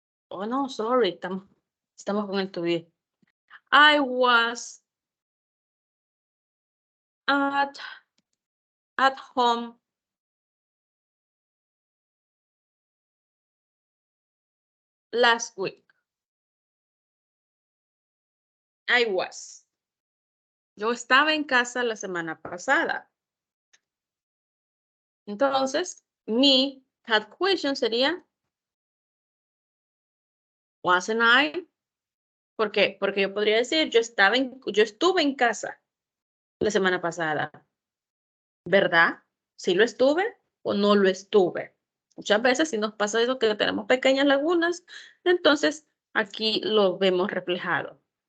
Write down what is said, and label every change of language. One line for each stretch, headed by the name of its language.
English: Oh, no, sorry,
Spanish: estamos con el
English: to be. I was at home last week. I was.
Spanish: Yo estaba en casa la semana pasada. Entonces, mi had question sería,
English: wasn't I?
Spanish: ¿Por qué? Porque yo podría decir, yo estuve en casa la semana pasada. ¿Verdad? ¿Sí lo estuve o no lo estuve? Muchas veces si nos pasa eso que tenemos pequeñas lagunas, entonces aquí lo vemos reflejado.